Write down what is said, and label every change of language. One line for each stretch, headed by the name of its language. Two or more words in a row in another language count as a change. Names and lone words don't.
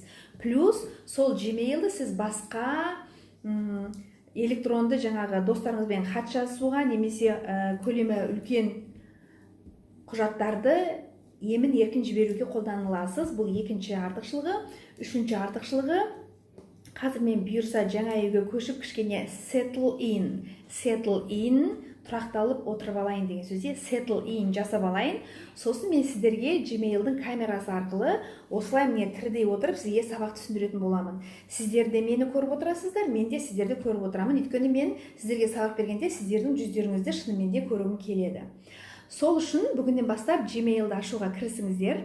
Kazakh: Плюс сол Gmail-ді сіз басқа электронды жаңағы достарыңызбен хат жазысуға, немесе көлемі үлкен құжаттарды емін еркін жіберуге қолданыласыз. Бұл екінші артықшылығы. Үшінші артықшылығы, қазір мен бұйырса жаңа үйге көшіп кішкене
English: settle in
Kazakh: тұрақталып отырып алайын деген сөзде
English: settle in
Kazakh: жасап алайын. Сосын мен сіздерге Gmail-дың камерасы арқылы осылай міне тірідей отырып сізге сабақ түсіндіретін боламын. Сіздер де мені көріп отырасыздар, мен де сіздерді көріп отырамын. Өйткені мен сіздерге сабақ бергенде сіздердің жүздеріңізді шынымен де көргім келеді. Сол үшін бүгіннен бастап Gmail-ді ашуға кірісіңіздер.